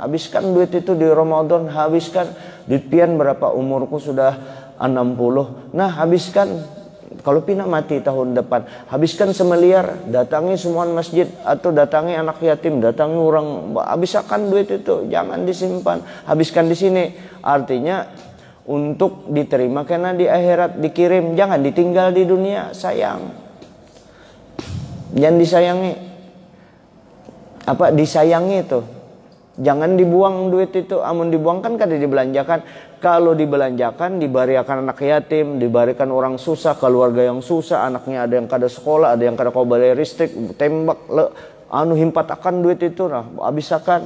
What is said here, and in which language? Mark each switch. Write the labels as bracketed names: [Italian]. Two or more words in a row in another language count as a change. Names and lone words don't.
[Indonesian] Habiskan duit itu di Ramadan, habiskan. Duit pian berapa, umurku sudah 60. Nah, habiskan. Kalau pina mati tahun depan, habiskan 1 miliar, datangi semua masjid atau datangi anak yatim, datangi orang, habiskan duit itu, jangan disimpan, habiskan di sini. Artinya untuk diterima karena di akhirat dikirim, jangan ditinggal di dunia, sayang. Jangan disayangi. Disayangi itu. [Banjar] Jangan dibuang duit itu. Amun dibuang kan kada dibelanjakan. Kalau dibelanjakan, diberikan anak yatim, diberikan orang susah, keluarga yang susah, anaknya ada yang kada sekolah, ada yang kada kau bayar listrik, tembak, himpat akan duit itu, nah, habisakan.